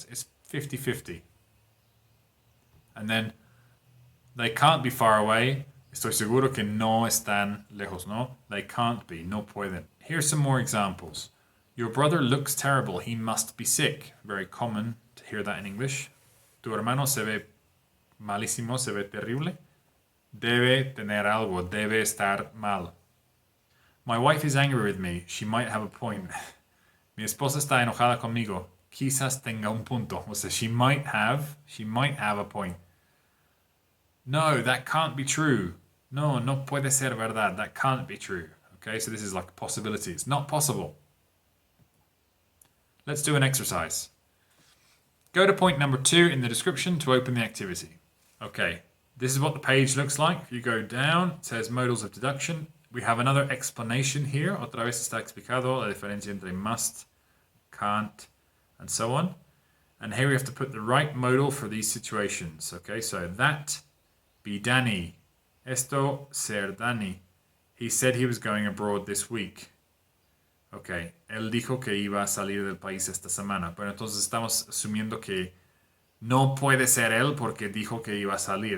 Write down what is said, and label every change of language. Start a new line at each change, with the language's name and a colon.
English: It's 50-50. And then they can't be far away.
Spanish: Estoy seguro que no están lejos, ¿no?
English: They can't be,
Spanish: no pueden.
English: Here's some more examples. Your brother looks terrible. He must be sick. Very common to hear that in English.
Spanish: Tu hermano se ve malísimo, se ve terrible. Debe tener algo, debe estar mal.
English: My wife is angry with me. She might have a point.
Spanish: Mi esposa está enojada conmigo. Quizás tenga un punto. O sea,
English: she might have a point. No, that can't be true.
Spanish: No, no puede ser verdad.
English: That can't be true. Okay, so this is like a possibility. It's not possible. Let's do an exercise. Go to point number 2 in the description to open the activity. Okay, this is what the page looks like. If you go down, it says modals of deduction. We have another explanation here.
Spanish: Otra vez está explicado la diferencia entre must, can't, and so on.
English: And here we have to put the right modal for these situations. Okay, so that... be Danny.
Spanish: Esto ser Danny.
English: He said he was going abroad this week.
Spanish: Ok, él dijo que iba a salir del país esta semana. Pero entonces estamos asumiendo que no puede ser él porque dijo que iba a salir.